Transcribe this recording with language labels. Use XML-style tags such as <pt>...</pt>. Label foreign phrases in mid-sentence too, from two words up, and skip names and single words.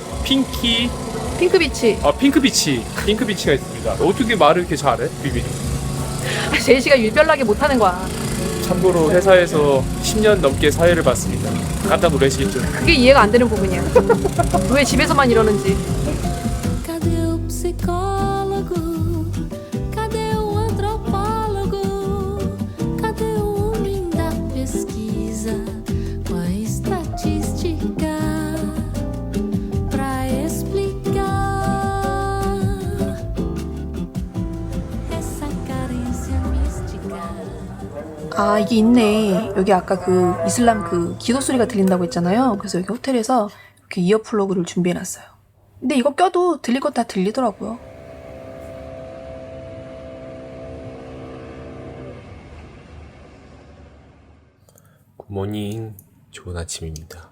<ko>핑크비치. 핑크비치가 있습니다. 어떻게 말을 이렇게 잘해? 비비. 제이씨가 유별나게 못하는 거야. 참고로 회사에서 10년 넘게 사회를 봤습니다. 깜짝 놀라시겠죠? 그게 이해가 안 되는 부분이야. 왜 집에서만 이러는지.</ko> <pt>Cadê o psicólogo? Cadê o antropólogo? Cadê o homem da pesquisa com a estatística pra explicar essa carência mística?</pt> <ko>아, 이게 있네. 여기 아까 그 이슬람 그 기도 소리가 들린다고 했잖아요. 그래서 여기 호텔에서 이렇게 이어플러그를 준비해놨어요. 근데 이거 껴도 들릴 건 다 들리더라고요. 굿모닝, 좋은 아침입니다.</ko>